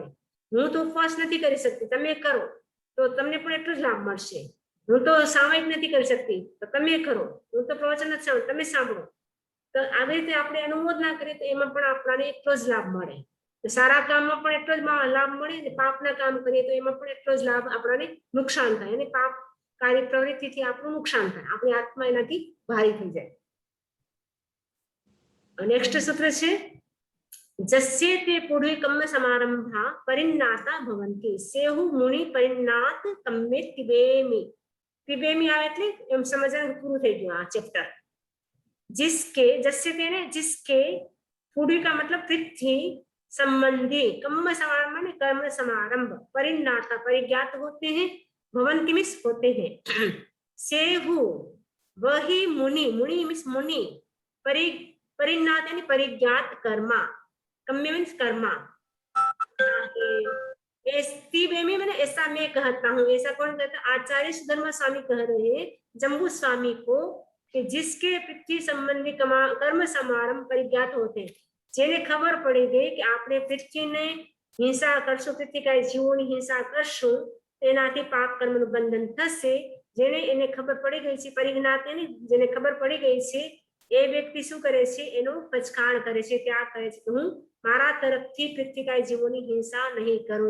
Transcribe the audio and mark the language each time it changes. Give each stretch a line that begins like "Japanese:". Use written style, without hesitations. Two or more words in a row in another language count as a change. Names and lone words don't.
Gujarati: હું તો ઉપવાસ નથી કરી શકતી, તમે કરો તો તમને પણ એટલું જ લાભ મળશે, હું તો સામયિક નથી કરી શકતી તો તમે કરો, હું તો પ્રવચન નથી સાંભળું તમે સાંભળો, તો આવી રીતે આપણે અનુમોદના કરીએ તો એમાં પણ આપણને એટલો જ લાભ મળે, તો સારા કામમાં પણ એટલો જ લાભ મળે ને પાપના કામ કરીએ તો એમાં પણ એટલો જ લાભ આપણને નુકસાન થાય, અને પાપકારી પ્રવૃત્તિથી આપણું નુકસાન થાય, આપણી આત્મા એનાથી ભારી થઈ જાય। નેક્સ્ટ सूत्र છે
Prakrit languages: जस्ये ते पूर्वी कम्म समारंभा परिणाता भवन्ति, सेहु मुनि परिणात कम्मे तिबेमी, तिबेमी
Gujarati: આવે એટલે એમ સમજવાનું પૂરું થઈ ગયું આ ચેપ્ટર।
Hindi: जिसके जस्ये ते ने जिसके पूर्वी का मतलब पृथ्वी संबंधी, कर्म समारंभ माने कर्म समारंभ, परिणाता परिज्ञात होते हैं, भवंति मीन्स होते हैं, सेहु वही मुनि, मुनि मीन्स मुनि, परिणात यानी परिज्ञात कर्मा, कर्म मीन्स कर्मा, मैंने ऐसा मैं कहता हूँ, ऐसा कौन कहता है? आचार्य सुधर्मा स्वामी कह रहे हैं जम्बू स्वामी को कि जिसके पृथ्वी संबंधी कर्म समारंभ परिज्ञात होते हैं,
Gujarati: જેને ખબર પડી ગઈ કે આપણે પૃથ્વીને હિંસા કરશું, પૃથ્વીકાય જીવોની હિંસા કરશું તેનાથી પાપ કર્મનું બંધન થશે, જેને એને ખબર પડી ગઈ છે, પરિજ્ઞાત એને જેને ખબર પડી ગઈ છે એ વ્યક્તિ શું કરે છે? એનો પછાણ કરે છે, ત્યાગ કરે છે કે હું મારા તરફથી પૃથ્વીકાય જીવોની હિંસા નહીં કરું.